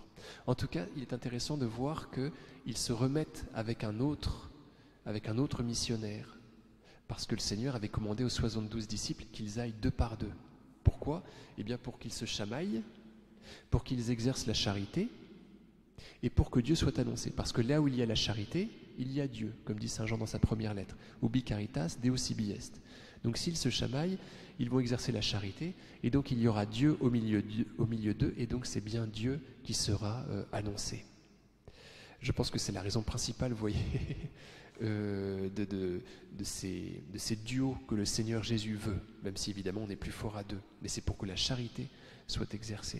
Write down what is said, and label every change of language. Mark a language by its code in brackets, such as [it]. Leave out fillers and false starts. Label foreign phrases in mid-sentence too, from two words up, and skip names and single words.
[fr] En tout cas, il est intéressant de voir qu'ils se remettent avec un autre missionnaire, parce que le Seigneur avait commandé aux 72 disciples qu'ils aillent 2 par 2. Pourquoi ? Eh bien pour qu'ils se chamaillent, pour qu'ils exercent la charité, et pour que Dieu soit annoncé. Parce que là où il y a la charité, il y a Dieu, comme dit saint Jean dans sa première lettre. [la] Ubi caritas, Deo sibi est. [fr] Donc s'ils se chamaillent, ils vont exercer la charité, et donc il y aura Dieu au milieu d'eux, et donc c'est bien Dieu qui sera annoncé. Je pense que c'est la raison principale, vous voyez, de ces duos que le Seigneur Jésus veut, même si évidemment on est plus fort à deux, mais c'est pour que la charité soit exercée.